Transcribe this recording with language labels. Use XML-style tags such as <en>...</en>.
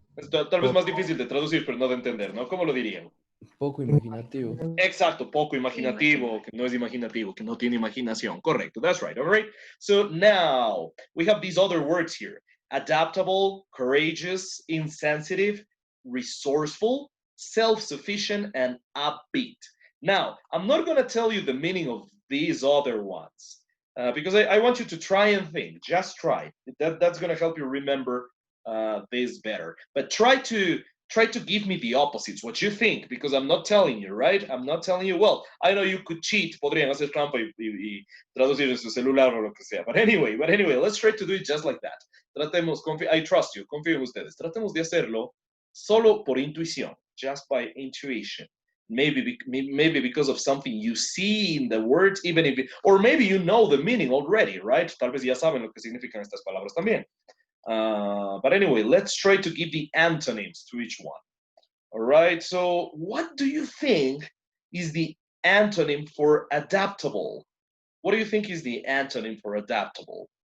<es>Tal vez más difícil de traducir, pero no de entender, ¿no? ¿Cómo lo dirían? Poco imaginativo. Exacto, poco imaginativo, que no es imaginativo, que no tiene imaginación.</es> <en>Correcto, that's right, all right? So now, we have these other words here. Adaptable, courageous, insensitive, resourceful, self-sufficient, and upbeat. Now, I'm not going to tell you the meaning of these other ones, because I want you to try and think. Just try. That's going to help you remember this better. But try to give me the opposites, what you think, because I'm not telling you, right? I'm not telling you, well, I know you could cheat,</en> <es>podrían hacer trampa y traducir en su celular o lo que sea.</es> <en>But anyway, let's try to do it just like that.</en> <es>Tratemos,</es> <en>I trust you,</en> <es>confío en ustedes. Tratemos de hacerlo solo por intuición,</es> <en>just by intuition. Maybe because of something you see in the words, even if, or maybe you know the meaning already, right?</en> <es>Tal vez ya saben lo que significan estas palabras también.</es> <en>But anyway, let's try to give the antonyms to each one. All right, so what do you think is the antonym for adaptable? What do you think is the antonym for adaptable?</en>